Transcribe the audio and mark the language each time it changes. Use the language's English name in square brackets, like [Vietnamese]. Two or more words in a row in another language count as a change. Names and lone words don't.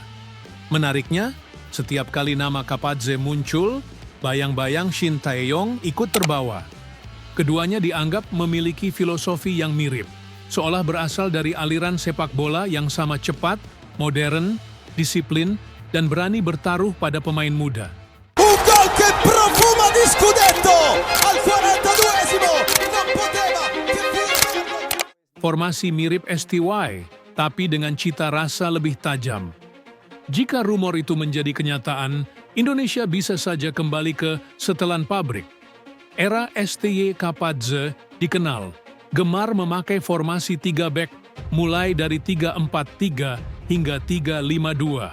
[Indonesian] Menariknya, setiap kali nama Kapadze muncul, bayang-bayang Shin Tae-yong ikut terbawa. Keduanya dianggap memiliki filosofi yang mirip, seolah berasal dari aliran sepak bola yang sama cepat, modern, disiplin, dan berani bertaruh pada pemain muda. [Italian] Un gol che profuma di scudetto al 42esimo, non poteva che [Indonesian] Formasi mirip STY, tapi dengan cita rasa lebih tajam. Jika rumor itu menjadi kenyataan, Indonesia bisa saja kembali ke setelan pabrik. Era STY Kapadze dikenal gemar memakai formasi 3 back mulai dari 3-4-3 hingga 3-5-2.